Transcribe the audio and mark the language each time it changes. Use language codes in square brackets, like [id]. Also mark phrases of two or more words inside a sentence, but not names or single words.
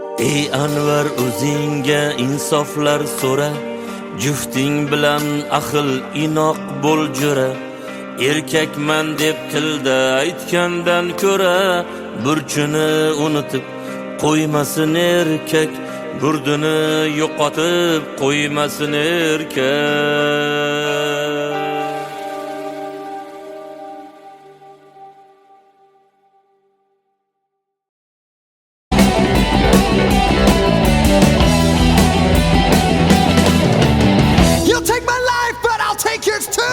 [uz] Ey Anvar o'zingga insoflar so'ra, jufting bilan ahil inoq bo'l jo'ra. Erkakman deb tilda aytgandan ko'ra, burchini unutib qo'ymasin erkak, burdini yo'qotib qo'ymasin erkak. [en] You'll take my life, but I'll take yours too.